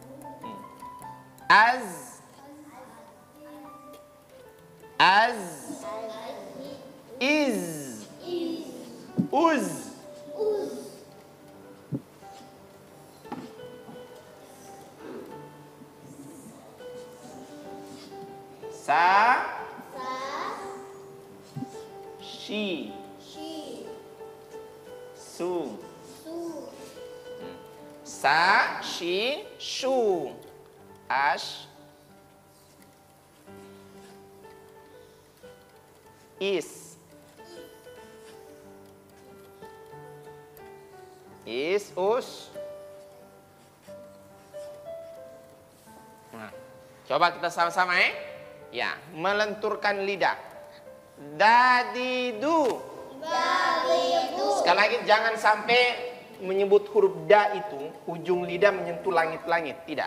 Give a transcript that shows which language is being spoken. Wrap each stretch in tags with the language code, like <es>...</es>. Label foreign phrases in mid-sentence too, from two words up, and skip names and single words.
<id>Az, iz, Uz. Sa. Shi. Su. Sa, shi, shu. Ash. Is. Is, us. Nah, coba kita sama-sama ya, melenturkan lidah. Dadidu. Sekali lagi jangan sampai menyebut huruf da itu ujung lidah menyentuh langit-langit, tidak.</id>